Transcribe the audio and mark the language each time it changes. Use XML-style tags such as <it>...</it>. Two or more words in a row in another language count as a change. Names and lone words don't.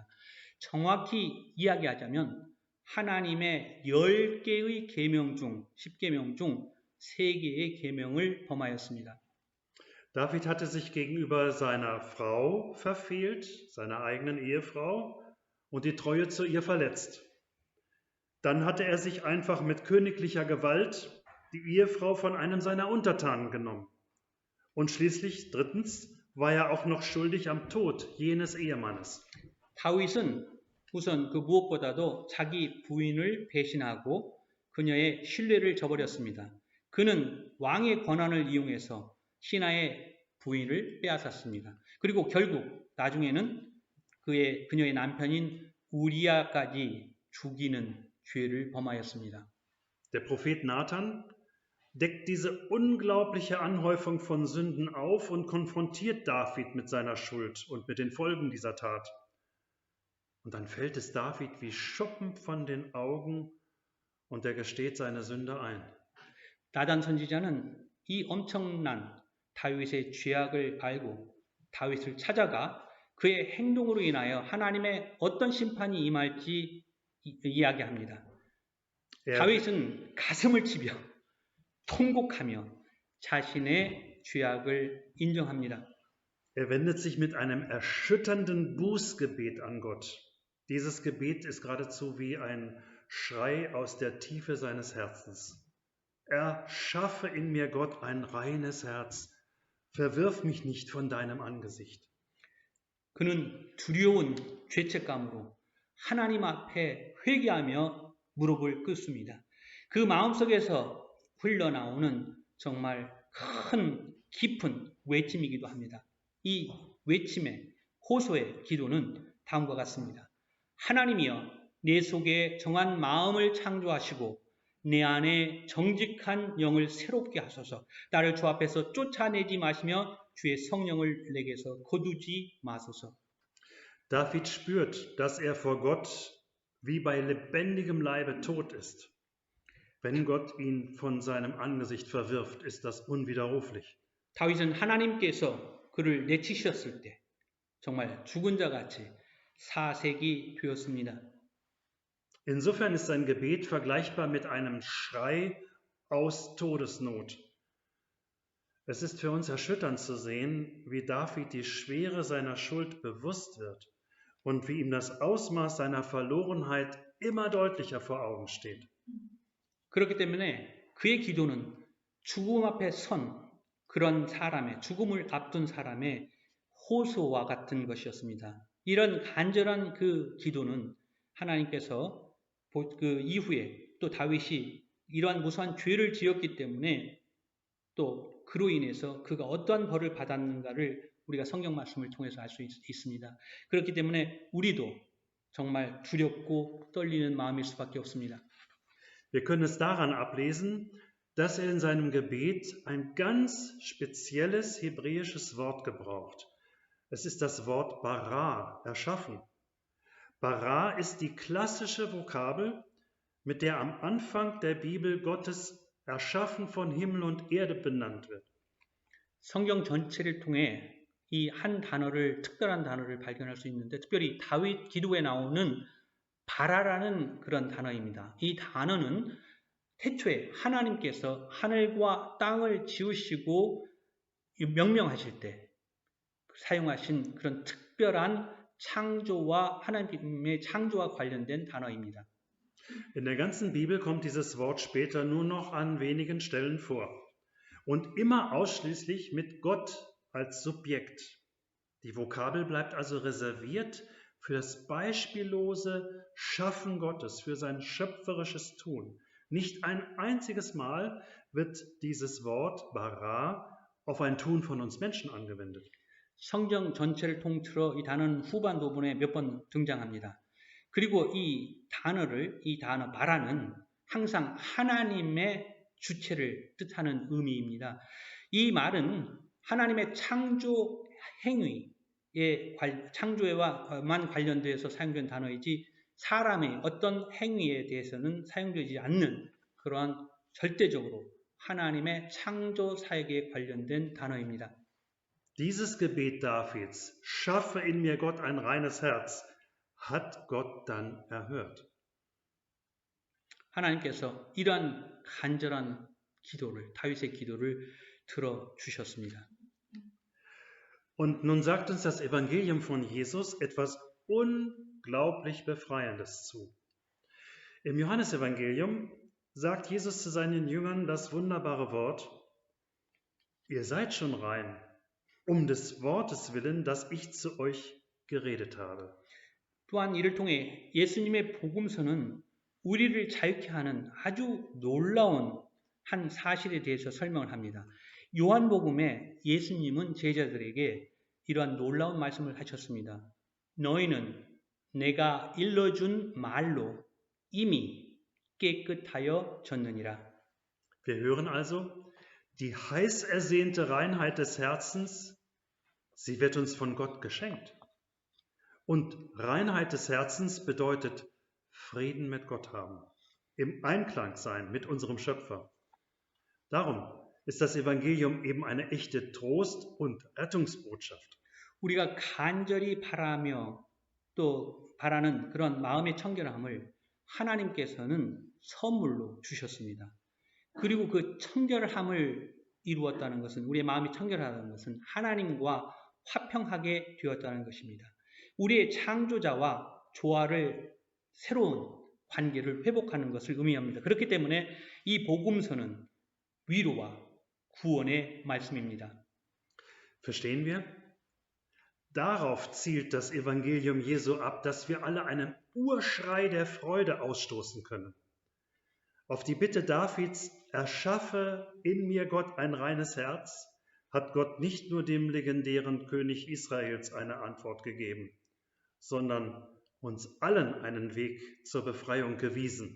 <ko>정확히 이야기하자면 하나님의 10개의 계명 중 10계명 중 3개의 계명을 범하였습니다.</ko> <de>David hatte sich gegenüber seiner Frau verfehlt, seiner eigenen Ehefrau, und die Treue zu ihr verletzt. Dann hatte er sich einfach mit königlicher Gewalt die Ehefrau von einem seiner Untertanen genommen. Und schließlich, drittens, war er auch noch schuldig am Tod jenes Ehemannes.</de> <ko>다윗은 우선 그 무엇보다도 자기 부인을 배신하고 그녀의 신뢰를 저버렸습니다. 그는 왕의 권한을 이용해서 신하의 부인을 빼앗았습니다. 그리고 결국 나중에는 그녀의 남편인 우리아까지 죽이는 죄를 범하였습니다.</ko> <de>Der Prophet Nathan deckt diese unglaubliche Anhäufung von Sünden auf und konfrontiert David mit seiner Schuld und mit den Folgen dieser Tat. Und dann fällt es David wie Schuppen von den Augen und er gesteht seine Sünde ein.</de> <ko>나단 선지자는 이 엄청난 다윗의 죄악을 알고 다윗을 찾아가 그의 행동으로 인하여 하나님의 어떤 심판이 임할지 이야기합니다. 다윗은 가슴을 치며 통곡하며 자신의 죄악을 인정합니다.</ko> <de>Er wendet sich mit einem erschütternden Bußgebet an Gott. Dieses Gebet ist geradezu wie ein Schrei aus der Tiefe seines Herzens. Erschaffe in mir, Gott, ein reines Herz. Verwirf mich nicht von deinem Angesicht.</de> <ko>그는 두려운 죄책감으로 하나님 앞에 회개하며 무릎을 꿇습니다. 그 마음속에서 흘러나오는 정말 큰 깊은 외침이기도 합니다. 이 외침의 호소의 기도는 다음과 같습니다. 하나님이여 내 속에 정한 마음을 창조하시고 내 안에 정직한 영을 새롭게 하소서. 나를 주 앞에서 쫓아내지 마시며 주의 성령을 내게서 거두지 마소서.</ko> <de>David spürt, dass er vor Gott wie bei lebendigem Leibe tot ist. Wenn Gott ihn von seinem Angesicht verwirft, ist das unwiderruflich.</de> <ko>다윗은 하나님께서 그를 내치셨을 때 정말 죽은 자 같이 사색이 되었습니다.</ko> <de>Insofern ist sein Gebet vergleichbar mit einem Schrei aus Todesnot. Es ist für uns erschütternd zu sehen, wie David die Schwere seiner Schuld bewusst wird und wie ihm das Ausmaß seiner Verlorenheit immer deutlicher vor Augen steht.</de> <ko>그렇기 때문에 그의 기도는 죽음 앞에 선 그런 사람의 죽음을 앞둔 사람의 호소와 같은 것이었습니다. 이런 간절한 그 기도는 하나님께서 그 이후에 또 다윗이 이러한 무수한 죄를 지었기 때문에 또 그로 인해서 그가 어떠한 벌을 받았는가를 우리가 성경 말씀을 통해서 알 수 있습니다. 그렇기 때문에 우리도 정말 두렵고 떨리는 마음일 수밖에 없습니다.</ko> <de>Wir können es daran ablesen, dass er in seinem Gebet ein ganz spezielles hebräisches Wort gebraucht. Es ist das Wort bara, erschaffen. Bara ist die klassische Vokabel, mit der am Anfang der Bibel Gottes Erschaffen von Himmel und Erde benannt wird.</de> <ko>성경 전체를 통해 이 한 단어를 특별한 단어를 발견할 수 있는데 특별히 다윗 기도에 나오는 바라라는 그런 단어입니다. 이 단어는 태초에 하나님께서 하늘과 땅을 지으시고 명명하실 때 사용하신 그런 특별한 창조와 하나님의 창조와 관련된 단어입니다.</ko> <de>In der ganzen Bibel kommt dieses Wort später nur noch an wenigen Stellen vor und immer ausschließlich mit Gott als Subjekt. Die Vokabel bleibt also reserviert für das beispiellose Schaffen Gottes, für sein schöpferisches Tun. Nicht ein einziges Mal wird dieses Wort bara auf ein Tun von uns Menschen angewendet.</de> <ko>성경 전체를 통틀어 이 단어는 후반 부분에 몇 번 등장합니다. 그리고 이 단어 바라는 항상 하나님의 주체를 뜻하는 의미입니다. 이 말은 하나님의 창조 행위의 창조에만 관련돼서 사용된 단어이지 사람의 어떤 행위에 대해서는 사용되지 않는 그러한 절대적으로 하나님의 창조 사역에 관련된 단어입니다.</ko> <de>Dieses Gebet Davids, schaffe in mir Gott ein reines Herz, hat Gott dann erhört.</de> <ko>하나님께서 이러한 간절한 기도를, 다윗의 기도를 들어주셨습니다.</ko> <de>Und nun sagt uns das Evangelium von Jesus etwas unglaublich Befreiendes zu. Im Johannesevangelium sagt Jesus zu seinen Jüngern das wunderbare Wort: Ihr seid schon rein, um des Wortes willen, das ich zu euch geredet habe.</de> <ko>또한 이를 통해 예수님의 복음서는 우리를 자유케 하는 아주 놀라운 한 사실에 대해서 설명을 합니다. 요한복음에 예수님은 제자들에게 이러한 놀라운 말씀을 하셨습니다. 너희는 내가 일러준 말로 이미 깨끗하여 졌느니라.</ko> <de>Wir hören also, die heiß ersehnte Reinheit des Herzens, sie wird uns von Gott geschenkt. Und Reinheit des Herzens bedeutet Frieden mit Gott haben, im Einklang sein mit unserem Schöpfer. Darum ist das Evangelium eben eine echte Trost- und Rettungsbotschaft.</de> <ko>우리가 간절히 바라며 또 바라는 그런 마음의 청결함을 하나님께서는 선물로 주셨습니다. 그리고 그 청결함을 이루었다는 것은, 우리의 마음이 청결하다는 것은 하나님과 화평하게 되었다는 것입니다. 우리의 창조자와 조화를, 새로운 관계를 회복하는 것을 의미합니다. 그렇기 때문에 이 복음서는 위로와 구원의 말씀입니다.</ko> <de>Verstehen wir? Darauf zielt das Evangelium Jesu ab, dass wir alle einen Urschrei der Freude ausstoßen können. Auf die Bitte Davids, erschaffe in mir Gott ein reines Herz, hat Gott nicht nur dem legendären König Israels eine Antwort gegeben, sondern uns allen einen Weg zur Befreiung gewiesen.</de>